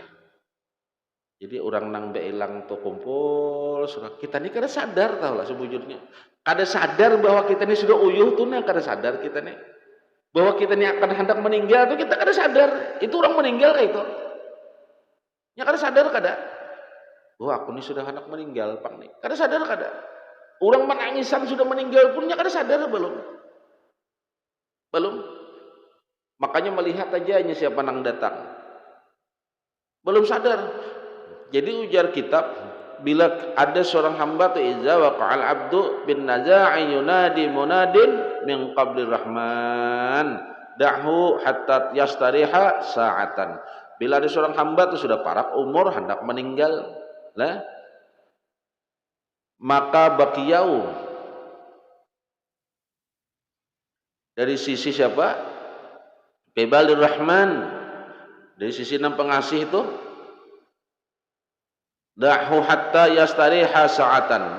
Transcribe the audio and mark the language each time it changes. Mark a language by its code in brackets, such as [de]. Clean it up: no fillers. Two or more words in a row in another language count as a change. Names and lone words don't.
[bjn] Jadi orang nang beilang tuh kumpul sudah, kita ini kada sadar tahu lah sebujurnya, kada sadar bahwa kita ini sudah uyuh tuh nih, kada sadar kita nih bahwa kita ini akan hendak meninggal tuh, kita kada sadar itu orang meninggal kayak itu nya, kada sadar kada bahwa aku ini sudah hendak meninggal pang nih, kada sadar kada. Orang menangisan sudah meninggal pun nya kada sadar belum. Makanya melihat aja hanya siapa nang datang, belum sadar. Jadi ujar kitab, bila ada seorang hamba tu [ar] إذا وقع العبد بن نزاع ينادي منادٍ من قبل الرحمن دعه حتى يستريح ساعة. [bjn] Bila ada seorang hamba tu sudah parak umur hendak meninggal lah, maka bakiyau dari sisi siapa? [ar] قبل الرحمن, [bjn] dari sisi nang pengasih itu, [ar] دعه حتى يستريح ساعة.